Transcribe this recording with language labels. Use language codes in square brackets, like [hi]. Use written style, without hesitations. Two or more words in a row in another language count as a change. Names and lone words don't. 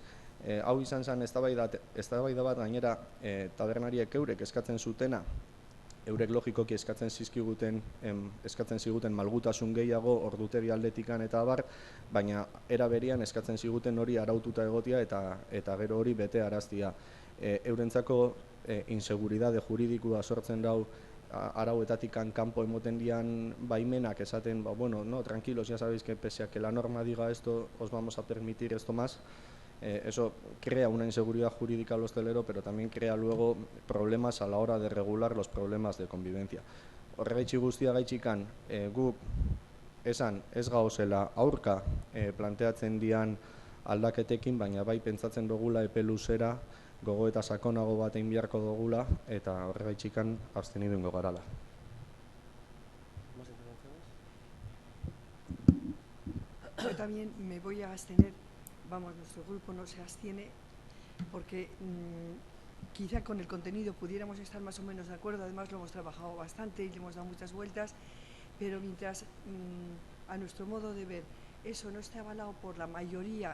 [eu] Hau izan zen eztabaida bat gainera tabernariek eurek eskatzen zutena, eurek logikoki eskatzen ziguten malgutasun gehiago ordutegi aldetikan eta abar, baina era berean eskatzen ziguten hori araututa egotia eta gero hori bete araztia. Eurentzako inseguridade juridikoa sortzen dau arauetatik kanpo emoten dian baimenak esaten, bueno, [es] no, tranquilos, ya sabéis que pese a que la norma diga esto, os vamos a permitir esto más. Eso crea una inseguridad jurídica al hostelero, pero también crea luego problemas a la hora de regular los problemas de convivencia. [eu] Horregaitxi guztiagaitxikan guk esan ez gauzela aurka planteatzen dian aldaketekin, baina bai pentsatzen dugula epe luzera gogo eta sakonago bat egin beharko dugula, eta horregaitxikan abstenidu ingo garala. [es] yo también me voy a abstener, vamos, nuestro grupo no se abstiene, porque quizá con el contenido pudiéramos estar más o menos de acuerdo, además lo hemos trabajado bastante y le hemos dado muchas vueltas, pero mientras a nuestro modo de ver eso no está avalado por la mayoría